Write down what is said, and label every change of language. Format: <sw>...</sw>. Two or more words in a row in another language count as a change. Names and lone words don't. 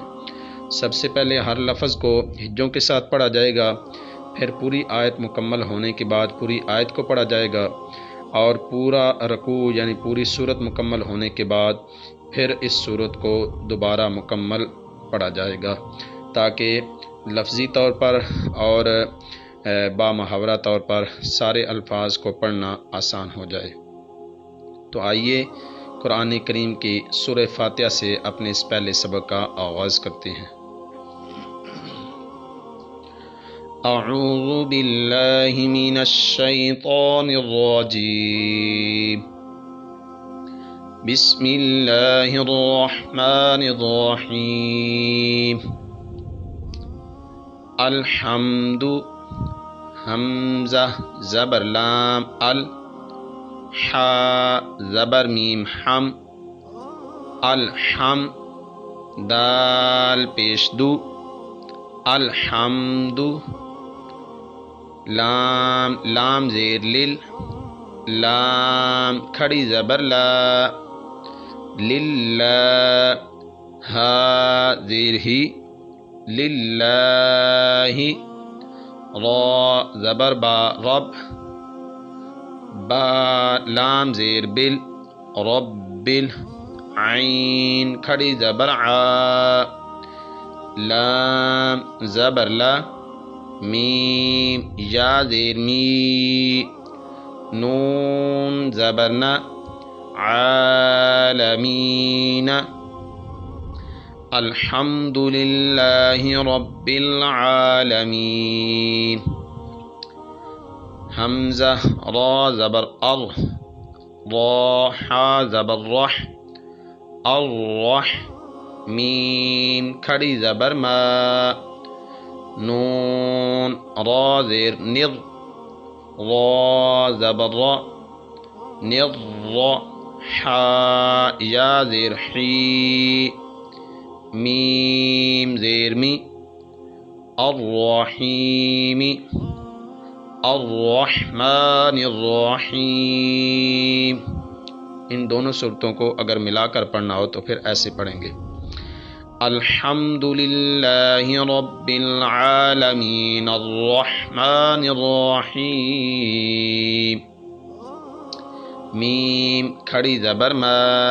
<ur>سب سے پہلے ہر لفظ کو ہجوں کے ساتھ پڑھا جائے گا، پھر پوری آیت مکمل ہونے کے بعد پوری آیت کو پڑھا جائے گا، اور پورا رکوع یعنی پوری سورت مکمل ہونے کے بعد پھر اس سورت کو دوبارہ مکمل پڑھا جائے گا، تاکہ لفظی طور پر اور بامحاورہ طور پر سارے الفاظ کو پڑھنا آسان ہو جائے۔ تو آئیے قرآن کریم کی سورہ فاتحہ سے اپنے اس پہلے سبق کا آغاز کرتے ہیں۔</ur> <ar>اعوذ باللہ من الشیطان الرجیم، بسم اللہ الرحمن الرحیم۔ الحمد،</ar> <ur>حمزہ زبر لام، حا زبر میم حم، الحم دال پیش دو، الحمد لام لام زیر لل، لام کھڑی زبر لا، للہ ہا زیر ہی، للہ را زبر با رب، با لام زیر بل، رب عین کھڑی زبر عا، لام زبر لا، میم یا زیر می، نون زبر نا، عالمین۔</ur> <ar>الحمد للہ رب العالمین۔</ar> <ur>حمزہ را زبر ار، را حا زبر رح، الرح میم کھڑی زبر ما، نون را زیر نر، را زبر را، نر را، حا یا زیر حی، میم زیر می،</ur> <ar>الرحیم، الرحمن الرحیم۔</ar> <ur>ان دونوں صورتوں کو اگر ملا کر پڑھنا ہو تو پھر ایسے پڑھیں گے۔</ur> <ar>الحمد للہ رب العالمین الرحمن الرحیم،</ar> <ur>میم کھڑی زبر ما،</ur>